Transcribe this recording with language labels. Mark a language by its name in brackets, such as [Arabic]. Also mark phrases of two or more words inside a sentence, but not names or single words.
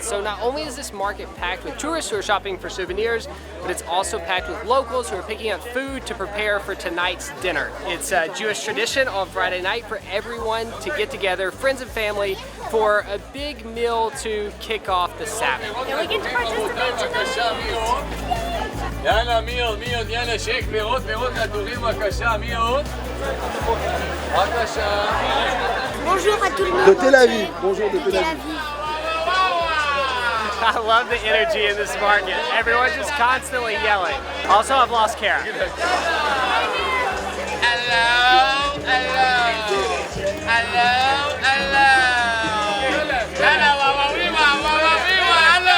[English] So not only is this market packed with tourists who are shopping for souvenirs, but it's also packed with locals who are picking up food to prepare for tonight's dinner. It's a Jewish tradition on Friday night for everyone to get together, friends and family, for a big meal to kick off the Sabbath. And we get to participate tonight. [Hebrew] יאללה, מי עוד? יאללה, שייק, פירות נטורים, בבקשה, מי עוד? בבקשה. [French] Bonjour à tout le monde. De Tel Aviv. Bonjour de Tel Aviv. [English] I love the energy in this market. Everyone's just constantly yelling. Also, I've lost Kara. Hello, hello, hello, hello. Hello, wawawiwa, wawawiwa, hello.